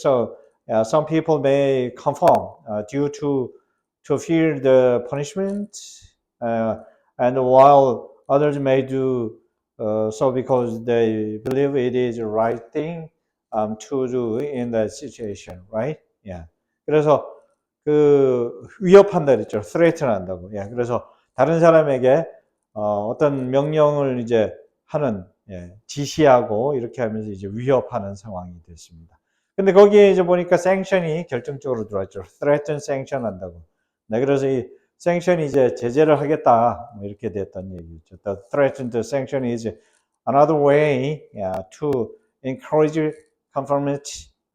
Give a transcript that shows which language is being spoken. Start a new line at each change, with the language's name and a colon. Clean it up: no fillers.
English: So some people may conform due to fear the punishment, uh, and while others may do so because they believe it is the right thing to do in that situation, right? Yeah.
Korean: 그래서 그 위협한다 그랬죠. threaten 한다고. 예. 그래서 다른 사람에게 어떤 명령을 이제 하는, 예, 지시하고 이렇게 하면서 이제 위협하는 상황이 됐습니다. 근데 거기에 이제 보니까 sanction이 결정적으로 들어왔죠. threaten, sanction 한다고. 네, 그래서 이 sanction이 이제 제재를 하겠다, 뭐 이렇게 됐던 얘기죠.
English: The threaten to sanction is another way, yeah, to encourage conformity.